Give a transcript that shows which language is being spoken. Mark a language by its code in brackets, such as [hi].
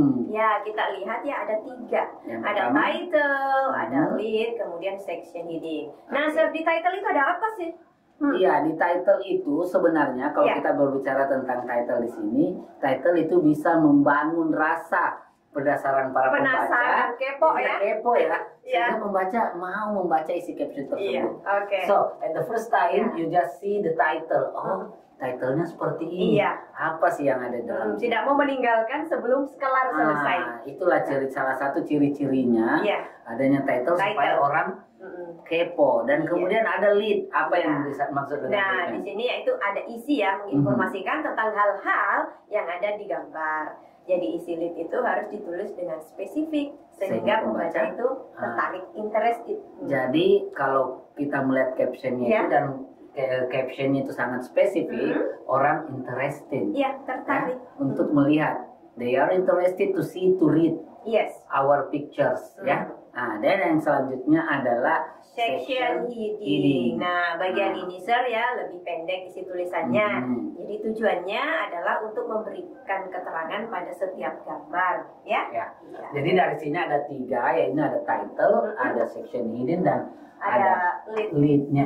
[id] Ya, kita lihat ya ada 3. Ada title, ada lead, kemudian section heading. Nah, di title itu ada apa sih? Iya, di title itu sebenarnya kalau kita berbicara tentang title di sini, title itu bisa membangun rasa berdasarkan para pembaca. Kepo ya. Sehingga pembaca mau membaca isi caption tersebut. Iya. [en] So, at the first time you just see the title. [id] Title-nya seperti ini. Apa sih yang ada dalam? Tidak mau meninggalkan sebelum selesai. Itulah salah satu ciri-cirinya adanya title supaya orang kepo. Dan kemudian ada lead. Apa yang maksud dengan di sini yaitu ada isi ya, menginformasikan tentang hal-hal yang ada di gambar. Jadi isi lead itu harus ditulis dengan spesifik sehingga pembaca itu tertarik, interested. Jadi kalau kita melihat captionnya itu dan captionnya itu sangat spesifik, orang interested. Tertarik untuk melihat. [en] They are interested to see, to read our pictures. [id] Nah, dan yang selanjutnya adalah section heading. Nah, bagian ini Sir ya lebih pendek isi tulisannya. Jadi tujuannya adalah untuk memberikan keterangan pada setiap gambar, Jadi dari sini ada 3, yaitu ada title, ada section heading, dan ada lead-nya.